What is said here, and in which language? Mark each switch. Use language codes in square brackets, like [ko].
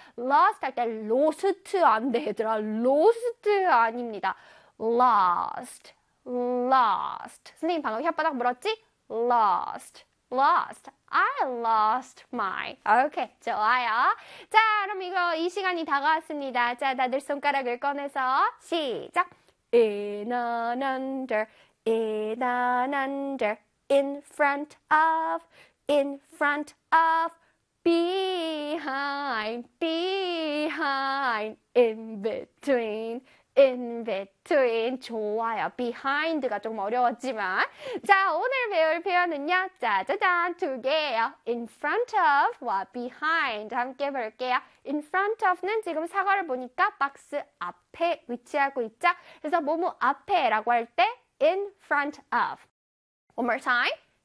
[ko] lost 할 때 lost 안 돼, 얘들아. lost 아닙니다. [en] lost, lost. [ko] 선생님 방금 혓바닥 물었지? [en] lost, lost. I lost my. [ko] Okay, 좋아요. 자, 그럼 이거 이 시간이 다가왔습니다. 자, 다들 손가락을 꺼내서 시작. [en] In and under, in and under, in front of, behind, behind, in between, [ko] 좋아요. behind가 좀 어려웠지만. 자, 오늘 배울 표현은요, 짜자잔, 두 개예요. in front of와 behind 함께 볼게요. in front of는 지금 사과를 보니까 박스 앞에 위치하고 있죠. 그래서 뭐뭐 앞에라고 할 때 in front of. [en] one more time.